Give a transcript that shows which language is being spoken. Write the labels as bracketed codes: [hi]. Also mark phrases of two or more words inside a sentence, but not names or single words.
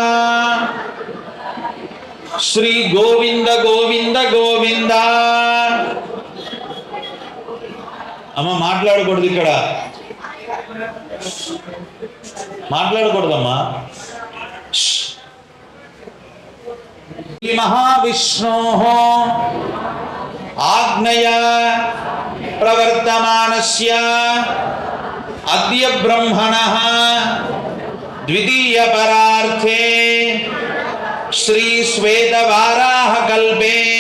[te] శ్రీ గోవింద గోవింద గోవింద. అమ్మ మాట్లాడకూడదు, ఇక్కడ మాట్లాడకూడదమ్మా. [sa] महाविष्णोः आज्ञया प्रवर्तमानस्य अद्य ब्रह्मणः द्वितीय परार्थे श्री श्वेतवाराह कल्पे